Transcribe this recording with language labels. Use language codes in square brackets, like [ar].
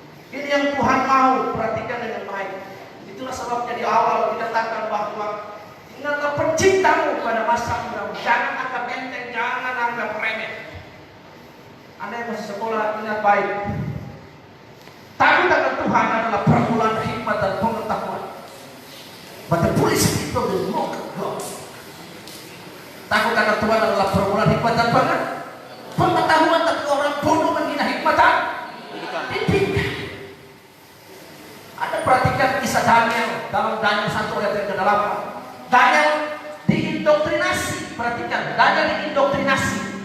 [id] Ini yang Tuhan mau, perhatikan dengan baik. Itulah sebabnya di awal dikatakan bahwa ingatlah penciptamu pada masa mudamu. Jangan anggap enteng, jangan anggap remeh. Anda yang masih sekolah, ingat baik. Takut akan Tuhan adalah permulaan hikmat dan pengetahuan. [en] But the foolish people will mock God. [id] Takut akan Tuhan adalah permulaan hikmat dan pengetahuan, tapi orang bodoh menghina hikmat dan didikan. Anda perhatikan kisah Daniel dalam Daniel 1 ayat yang ke-8. Daniel diindoktrinasi. Perhatikan, Daniel diindoktrinasi.